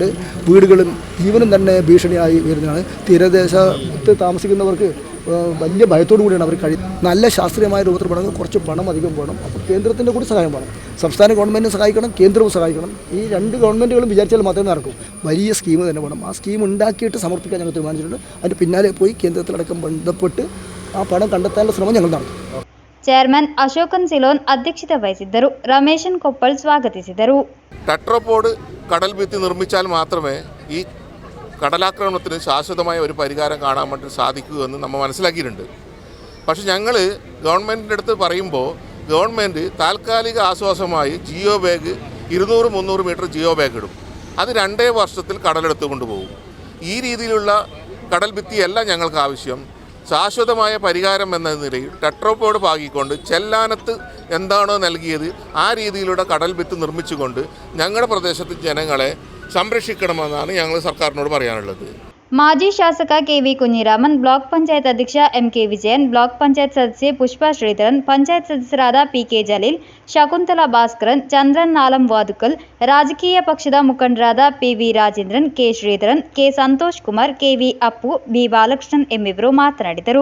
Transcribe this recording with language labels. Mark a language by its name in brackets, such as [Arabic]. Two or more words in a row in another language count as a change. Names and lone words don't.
[Malayalam] വീടുകളും ജീവനും തന്നെ ഭീഷണിയായി വരുന്നതാണ്. തീരദേശത്ത് താമസിക്കുന്നവർക്ക് വലിയ ഭയത്തോടു കൂടിയാണ് അവർ നല്ല ശാസ്ത്രീയമായ രൂപത്തിൽ വേണമെങ്കിൽ കുറച്ച് പണം അധികം വേണം. അപ്പോൾ കേന്ദ്രത്തിൻ്റെ കൂടി സഹായം വേണം. സംസ്ഥാന ഗവൺമെൻറ് സഹായിക്കണം, കേന്ദ്രവും സഹായിക്കണം. ഈ രണ്ട് ഗവൺമെൻറ്റുകളും വിചാരിച്ചാൽ മാത്രമേ നടക്കും. വലിയ സ്കീം തന്നെ വേണം. ആ സ്കീം ഉണ്ടാക്കിയിട്ട് സമർപ്പിക്കാൻ ഞങ്ങൾ തീരുമാനിച്ചിട്ടുണ്ട്. അതിന് പിന്നാലെ പോയി കേന്ദ്രത്തിലടക്കം ബന്ധപ്പെട്ട് ആ പണം കണ്ടെത്താനുള്ള ശ്രമം ഞങ്ങൾ നടത്തും. [Kannada] ಚೇರ್ಮನ್ ಅಶೋಕನ್ ಸಿಲೋನ್ ಅಧ್ಯಕ್ಷತೆ ವಹಿಸಿದ್ದರು. ರಮೇಶನ್ ಕೊಪ್ಪಳ್ ಸ್ವಾಗತಿಸಿದರು. [Malayalam] ടെട്രോപോഡ് കടൽ ഭിത്തി നിർമ്മിച്ചാൽ മാത്രമേ ഈ കടലാക്രമണത്തിന് ശാശ്വതമായ ഒരു പരിഹാരം കാണാൻ വേണ്ടി സാധിക്കൂ എന്ന് നമ്മൾ മനസ്സിലാക്കിയിട്ടുണ്ട്. പക്ഷെ ഞങ്ങൾ ഗവൺമെൻറ്റിൻ്റെ അടുത്ത് പറയുമ്പോൾ ഗവൺമെൻറ് താൽക്കാലിക ആശ്വാസമായി ജിയോ ബാഗ് 200-300 മീറ്റർ ജിയോ ബാഗ് ഇടും. അത് 2 വർഷത്തിൽ കടലെടുത്ത് കൊണ്ടുപോകും. ഈ രീതിയിലുള്ള കടൽ ഭിത്തിയല്ല ഞങ്ങൾക്ക് ആവശ്യം. ശാശ്വതമായ പരിഹാരം എന്ന നിലയിൽ ടെട്രോപോഡ് പാകിക്കൊണ്ട് ചെല്ലാനത്ത് എന്താണോ നൽകിയത് ആ രീതിയിലുള്ള കടൽ ഭിത്തി നിർമ്മിച്ചുകൊണ്ട് ഞങ്ങളുടെ പ്രദേശത്തെ ജനങ്ങളെ സംരക്ഷിക്കണമെന്നാണ് ഞങ്ങൾ സർക്കാരിനോട് പറയാനുള്ളത്. [Kannada] ಮಾಜಿ ಶಾಸಕ KV ಕುഞ്ഞിರಾಮನ್, ಬ್ಲಾಕ್ ಪಂಚಾಯತ್ ಅಧ್ಯಕ್ಷ MK ವಿಜಯನ್, ಬ್ಲಾಕ್ ಪಂಚಾಯತ್ ಸದಸ್ಯೆ ಪುಷ್ಪಾ ಶ್ರೀಧರನ್, ಪಂಚಾಯತ್ ಸದಸ್ಯರಾದ PK ಜಲೀಲ್, ಶಕುಂತಲಾ ಭಾಸ್ಕರನ್, ಚಂದ್ರನ್ ನಾಲಂ ವಾದುಕಲ್, ರಾಜಕೀಯ ಪಕ್ಷದ ಮುಖಂಡರಾದ PV ರಾಜೇಂದ್ರನ್, K ಶ್ರೀಧರನ್, K ಸಂತೋಷ್ ಕುಮಾರ್, KV ಅಪ್ಪು, B ಬಾಲಕೃಷ್ಣನ್ ಎಂಬಿವರು ಮಾತನಾಡಿದರು.